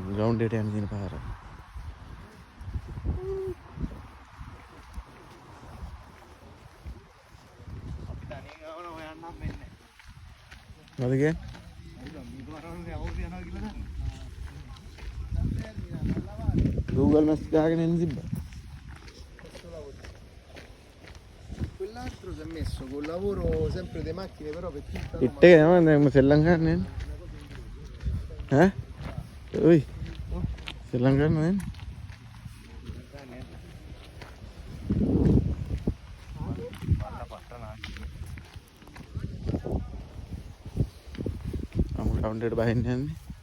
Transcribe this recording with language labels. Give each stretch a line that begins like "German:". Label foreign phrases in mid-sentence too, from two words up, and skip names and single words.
Sinhala: ග්‍රවුන්ඩ් එකට යන්න තියෙන පාර. මොකද Google Maps ගහගෙන එන්න තිබ්බා.
Italian: Quell'altro si è messo col lavoro sempre delle macchine però per tutta la
Sinhala: ඉට්ටේ යනවා දැන් සෙල්ලම් ගන්න එන්න. ඈ? ඔයි. සෙල්ලම් ගන්න එන්න. අමු ග්‍රවුන්ඩ් එකට බහින්න යන්නේ.